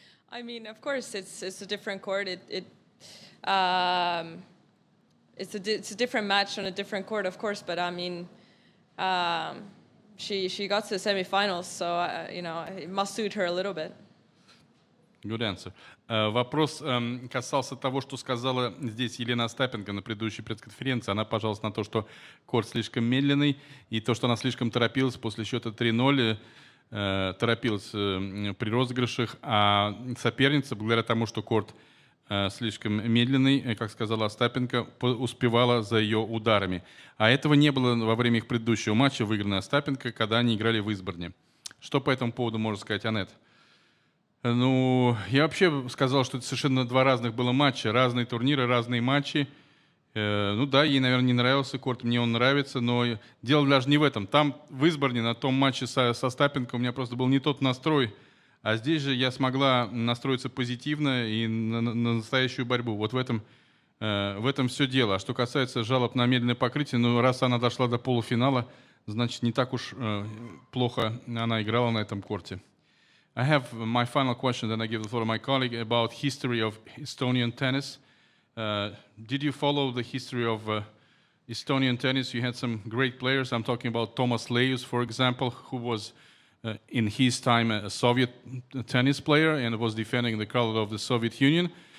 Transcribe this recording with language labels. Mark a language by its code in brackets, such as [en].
[en] I mean, of course it's a different court. It's a different match on a different court, of course, but I mean, she got to the semifinals, so it must suit her a little bit. Good answer. [ru] Вопрос касался того, что сказала здесь Елена Остапенко на предыдущей пресс-конференции. Она пожаловалась на то, что корт слишком медленный, и то, что она слишком торопилась после счета 3-0, торопилась при розыгрышах, а соперница, благодаря тому, что корт слишком медленный, как сказала Остапенко, успевала за ее ударами. А этого не было во время их предыдущего матча, выигранной Остапенко, когда они играли в Истборне. Что по этому поводу можно сказать, Анетт? Ну, я вообще сказал, что это совершенно 2 разных было матча, разные турниры, разные матчи. Ну да, ей, наверное, не нравился корт, мне он нравится, но дело даже не в этом. Там, в Истборне, на том матче со Остапенко, у меня просто был не тот настрой, а здесь же я смогла настроиться позитивно и на настоящую борьбу. Вот в этом все дело. А что касается жалоб на медленное покрытие, ну, раз она дошла до полуфинала, значит, не так уж плохо она играла на этом корте. [en] I have my final question, then I give the floor to my colleague, about history of Estonian tennis. Did you follow the history of Estonian tennis? You had some great players. I'm talking about Toomas Leius, for example, who was in his time a Soviet tennis player and was defending the color of the Soviet Union.